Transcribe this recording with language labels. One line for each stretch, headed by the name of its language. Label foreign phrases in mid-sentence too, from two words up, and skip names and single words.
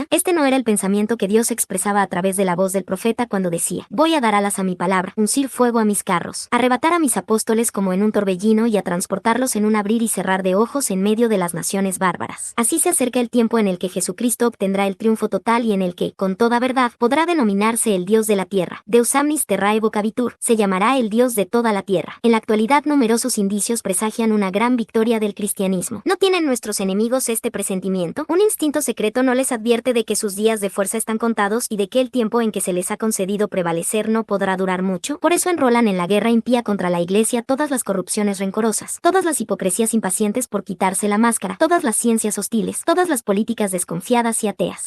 Spanish: Este no era el pensamiento que Dios expresaba a través de la voz del profeta cuando decía: voy a dar alas a mi palabra, uncir fuego a mis carros, arrebatar a mis apóstoles como en un torbellino y a transportarlos en un abrir y cerrar de ojos en medio de las naciones bárbaras. Así se acerca el tiempo en el que Jesucristo obtendrá el triunfo total y en el que, con toda verdad, podrá denominarse el Dios de la tierra.
Latin: Deus omnis terrae vocabitur,
Spanish: se llamará el Dios de toda la tierra. En la actualidad, numerosos indicios presagian una gran victoria del cristianismo. ¿No tienen nuestros enemigos este presentimiento? ¿Un instinto secreto no les advierte de que sus días de fuerza están contados y de que el tiempo en que se les ha concedido prevalecer no podrá durar mucho? Por eso enrolan en la guerra impía contra la Iglesia todas las corrupciones rencorosas, todas las hipocresías impacientes por quitarse la máscara, todas las ciencias hostiles, todas las políticas desconfiadas y ateas.